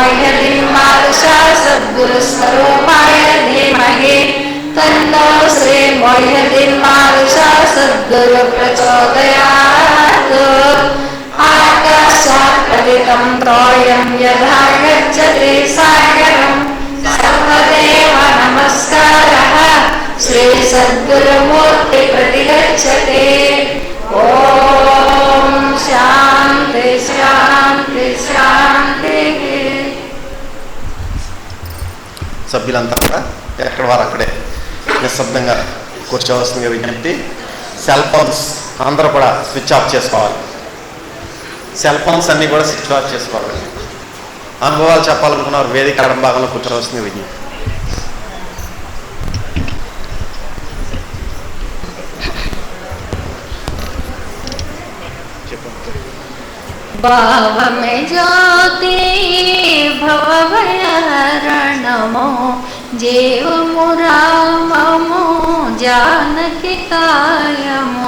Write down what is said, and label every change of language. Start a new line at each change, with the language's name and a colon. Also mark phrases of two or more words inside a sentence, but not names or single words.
Sanskrit: मोह्यदीन् सद्गुरुस्वरूपाय धीमहि तन्नो श्री मोह्यतिर्मानुषा सद्गुरु प्रचोदयात् आकाशात् पतितं तोयं यथा गच्छति सागरं सर्वदेव नमस्कारः श्री सद्गुरुमूर्ति प्रतिगच्छति। ओम शांति शांति शांति।
Telugu: సభ్యులంతా కూడా ఎక్కడ వారు అక్కడే నిశ్శబ్దంగా కూర్చోవలసిందిగా విజ్ఞప్తి. సెల్ ఫోన్స్ అందరూ కూడా స్విచ్ ఆఫ్ చేసుకోవాలి. సెల్ ఫోన్స్ అన్నీ కూడా స్విచ్ ఆఫ్ చేసుకోవాలి. అనుభవాలు చెప్పాలనుకున్నారు వేదిక ఎడం భాగంలో కూర్చోవలసిందిగా విజ్ఞప్తి. भाव में ज्योति भवभयहरणमो जीव मुराममो जानकी कायमो।